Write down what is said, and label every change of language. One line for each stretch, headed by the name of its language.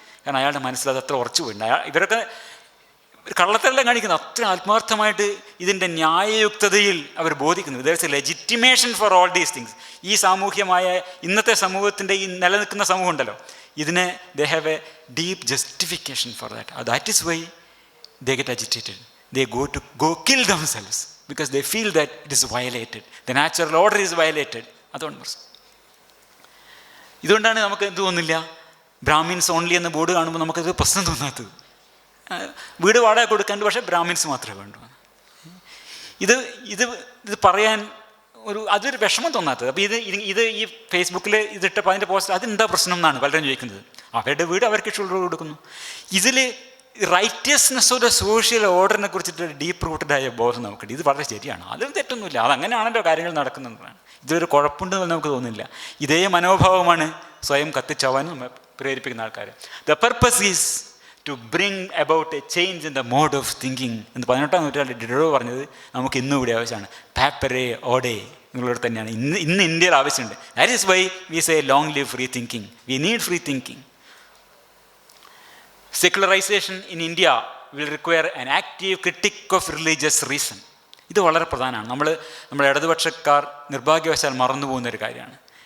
Malayalam: കാരണം അയാളുടെ മനസ്സിൽ അത് അത്ര ഉറച്ചു പോയിട്ടുണ്ട്. ഇവരൊക്കെ കള്ളത്തെല്ലാം കാണിക്കുന്നത് അത്ര ആത്മാർത്ഥമായിട്ട് ഇതിൻ്റെ ന്യായയുക്തതയിൽ അവർ ബോധിക്കുന്നു.
English: There is a legitimation for all these things.
Malayalam: ഈ സാമൂഹ്യമായ ഇന്നത്തെ സമൂഹത്തിൻ്റെ ഈ നിലനിൽക്കുന്ന സമൂഹം ഉണ്ടല്ലോ, ഇതിനെ
English: They have a deep justification for that. That is why they get agitated. They go kill themselves because they feel that it is violated. The natural order is violated.
Malayalam: അതുകൊണ്ട് പ്രശ്നം. ഇതുകൊണ്ടാണ് നമുക്ക് എന്ത് തോന്നില്ല, ബ്രാഹ്മിൻസ് ഓൺലി എന്ന ബോർഡ് കാണുമ്പോൾ നമുക്കത് പ്രശ്നം തോന്നാത്തത്. വീട് വാടക കൊടുക്കാൻ പക്ഷേ ബ്രാഹ്മിൻസ് മാത്രമേ വേണ്ടൂ. ഇത് പറയാൻ അതൊരു വിഷമം തോന്നാത്തത്. അപ്പോൾ ഇത് ഈ ഫേസ്ബുക്കിൽ ഇതിട്ടപ്പോൾ അതിൻ്റെ പോസ്റ്റ് അതെന്താ പ്രശ്നം എന്നാണ് പലരും ചോദിക്കുന്നത്. അവരുടെ വീട് അവർക്ക് ഇഷ്ടമുള്ളത് കൊടുക്കുന്നു. ഇതിൽ
English: righteousness of the social ഓർഡറിനെ
Malayalam: കുറിച്ചിട്ട് ഡീപ്പ് റൂട്ടഡായ ബോധം നമുക്കുണ്ട്. ഇത് വളരെ ശരിയാണ്, അതും തെറ്റൊന്നുമില്ല, അതങ്ങനെയാണല്ലോ കാര്യങ്ങൾ നടക്കുന്നതാണ്. ഇതൊരു കുഴപ്പമുണ്ടെന്ന് നമുക്ക് തോന്നുന്നില്ല. ഇതേ മനോഭാവമാണ് സ്വയം കത്തിച്ചാവാനും നമ്മൾ പ്രേരിപ്പിക്കുന്ന ആൾക്കാർ.
English: the purpose is to bring about A change in the mode of thinking
Malayalam: എന്ന് 18-ാം നൂറ്റാണ്ടിൽ ഡിഡോ പറഞ്ഞത് നമുക്ക് ഇന്നും കൂടി ആവശ്യമാണ്. പാപ്പറെ ഓഡേ എന്നുള്ളത് തന്നെയാണ് ഇന്ന് ഇന്ത്യയിൽ ആവശ്യമുണ്ട്.
English: That is why we say long live free thinking. We need free thinking. Secularization in India will require an active critic of religious reason.
Malayalam: ഇത് വളരെ പ്രധാനമാണ്. നമ്മുടെ ഇടതുപക്ഷക്കാർ നിർഭാഗ്യവശാൽ മറന്നു പോകുന്നൊരു കാര്യമാണ്.